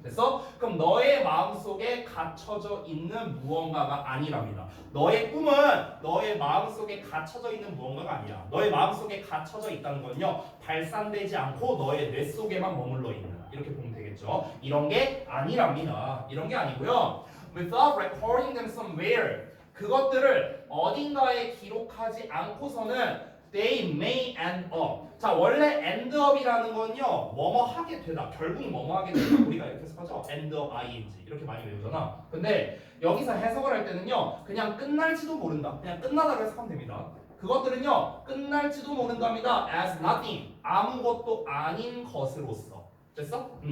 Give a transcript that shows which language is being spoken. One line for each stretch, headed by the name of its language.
Korean: 그래서 그럼 너의 마음속에 갇혀져 있는 무언가가 아니랍니다. 너의 꿈은 너의 마음속에 갇혀져 있는 무언가가 아니야. 너의 마음속에 갇혀져 있다는 건요. 발산되지 않고 너의 뇌 속에만 머물러 있는 이렇게 보면 되겠죠. 이런 게 아니랍니다. 이런 게 아니고요.
English: Without recording them somewhere
Korean: 그것들을 어딘가에 기록하지 않고서는
English: they may end up.
Korean: 자 원래 end up이라는 건요 뭐뭐 하게 되다 결국 뭐뭐 하게 되다 우리가 이렇게 해석하죠. end up ing 이렇게 많이 외우잖아. 근데 여기서 해석을 할 때는요 그냥 끝날지도 모른다. 그냥 끝나다고 해석하면 됩니다. 그것들은요 끝날지도 모른답니다.
English: as nothing
Korean: 아무것도 아닌 것으로서. 됐어?